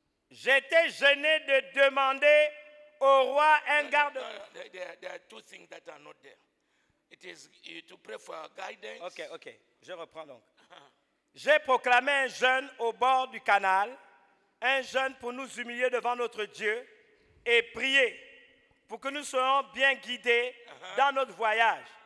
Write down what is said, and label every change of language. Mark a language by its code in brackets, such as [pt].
[fr] J'étais gêné de demander au roi un garde. [en] No, there are two things that are not there. It is to pray for guidance. [fr] Ok, je reprends donc. J'ai proclamé un jeûne au bord du canal, un jeûne pour nous humilier devant notre Dieu et prier pour que nous soyons bien guidés dans notre voyage.